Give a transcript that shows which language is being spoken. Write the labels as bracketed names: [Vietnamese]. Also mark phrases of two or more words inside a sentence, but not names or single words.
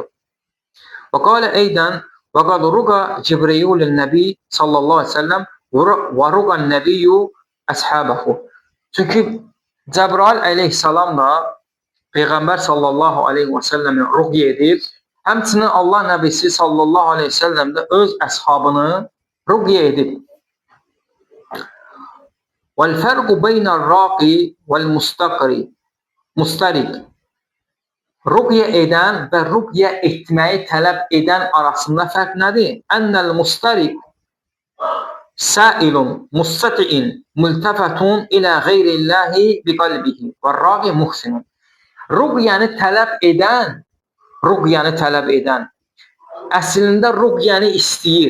[Arabic] وقال أيضا وقد رقى جبريل النبي صلى الله عليه وسلم ورقى النبي أصحابه. [Azerbaijani] Çünki Cəbrail aleyhissalam da Peyğəmbər [Arabic] صلى الله عليه وسلم [Azerbaijani] ruqya edib, həmçinin Allah nəbisi [Arabic] صلى الله عليه وسلم [Azerbaijani] də öz əshabını ruqya edib. [Arabic] وَالْفَرْقُ بَيْنَ الرَّاقِ وَالْمُسْتَرِقِ [Azerbaijani] Ruqya edən və ruqya etməyi tələb edən arasında fərq nədir? [Arabic] وأن المسترقي سائل مستطيع ملتفت إلى غير الله بقلبه والراقي محسن. [Azerbaijani] Ruqyanı tələb edən əslində ruqyanı istəyir.